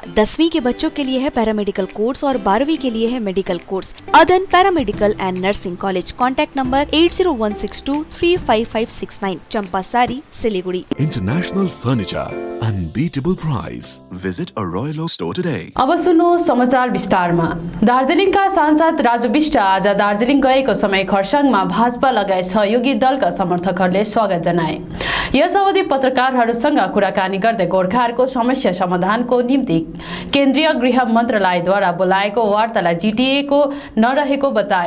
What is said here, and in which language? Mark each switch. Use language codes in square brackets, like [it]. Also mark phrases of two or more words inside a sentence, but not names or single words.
[hi] 10वीं के बच्चों के लिए है [en] paramedical course [hi] और 12वीं के लिए है [en] medical course. Adan Paramedical and Nursing College. Contact number 8016235569, चंपासारी, सिलीगुड़ी। International furniture, unbeatable price. Visit a Royal Oak store today. [ne] अब सुन्नु समाचार विस्तारमा। दार्जिलिङका सांसद राजु विष्ट आज दार्जिलिङ गएको समय खरसाङमा भाजपा लगायत सहयोगी दलका समर्थकहरूले स्वागत जनाए। यस अवधि पत्रकारहरूसँग कुराकानी गर्दै गोर्खाहरूको समस्या समाधानको निम्ति केन्द्रीय गृह मन्त्रालयद्वारा बोलाएको वार्तालाई जिटिएको नरहेको बताए।